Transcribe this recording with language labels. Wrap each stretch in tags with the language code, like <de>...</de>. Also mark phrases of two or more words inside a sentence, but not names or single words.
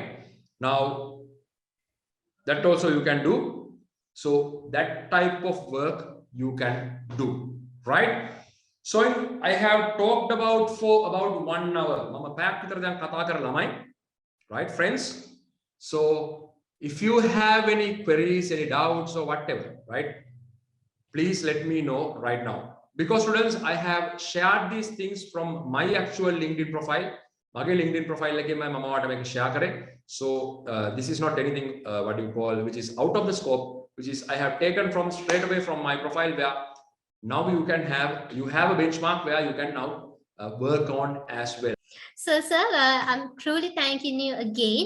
<en>Now that also you can do. So that type of work you can do. Right? So I have talked about for about 1 hour.</en> <si>මම පැයක් විතර දැන් කතා කරලා ළමයි.</si> <en>Right friends? So if you have any queries, any doubts or whatever, right, please let me know right now. Because students, I have shared these things from my actual LinkedIn profile.</en> <si>Mage LinkedIn profile එකේ මම ඔයාලට මේක share කරේ.</si> <en>So this is not anything what you call which is out of the scope, which is I have taken from straight away from my profile, where now you have a benchmark where you can now work on as well. So sir, I'm truly thanking you again.</en>